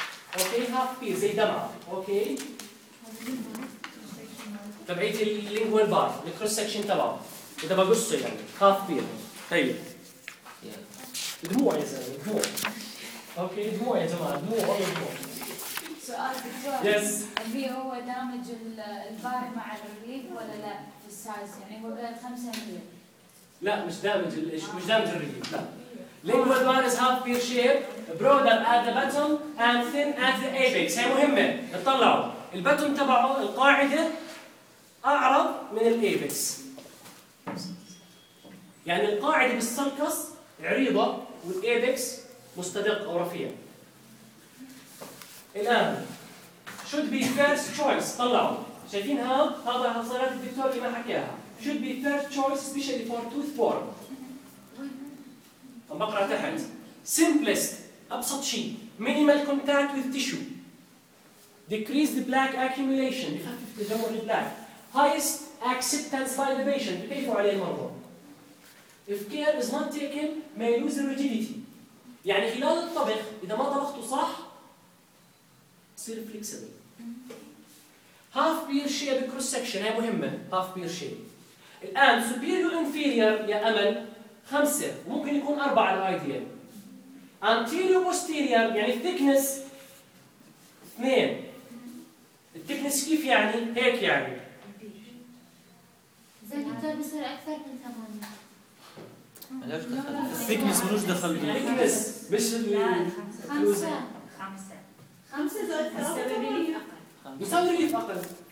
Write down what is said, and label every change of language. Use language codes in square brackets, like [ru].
[ar] اوكي هاف بير زي دمعة اوكي تبعيت اللينجوال بار الكروس سكشن تبعه اذا بقصه يعني هاف بير هي دموع يا زلمه دموع اوكي دموع يا جماعه دموع والله دموع سؤال دكتور يس البي هو دامج البار مع الريف ولا لا في السايز يعني هو 5 لا مش دامج مش دامج الريف لا [en] Lingual bar is half pear shape, broader at the bottom and thin at the apex. [ar] هي مهمة. اطلعوا. البتم تبعه القاعدة أعرض من الأبيكس. يعني القاعدة بالسركس عريضة والأبيكس مستدق أو رفيع. الآن [en] should be first choice. [ar] طلعوا. شايفين هذا؟ هذا حصلت الدكتور اللي ما حكيها. [en] Should be first choice especially for tooth form. [ar] عم بقرا تحت [en] simplest [ar] ابسط شيء [en] minimal contact with tissue decrease the plaque accumulation [ar] يخفف تجمع البلاك [en] highest acceptance by the patient [ar] بكيفوا عليه المرضى [en] if care is not taken may lose rigidity [ar] يعني خلال الطبخ اذا ما طبخته صح بصير flexible [en] half pear shape cross section [ar] هي مهمه half pear shape الان superior inferior يا امل خمسة ممكن يكون أربعة الأيديال. [en] Anterior posterior يعني thickness اثنين. [ar] thickness كيف يعني؟ هيك يعني. زين دكتور بصير أكثر من ثمانية. thickness منوش دخل فيه. thickness مش ال. خمسة. خمسة زائد ثلاثة. مساوي ريليف أقل.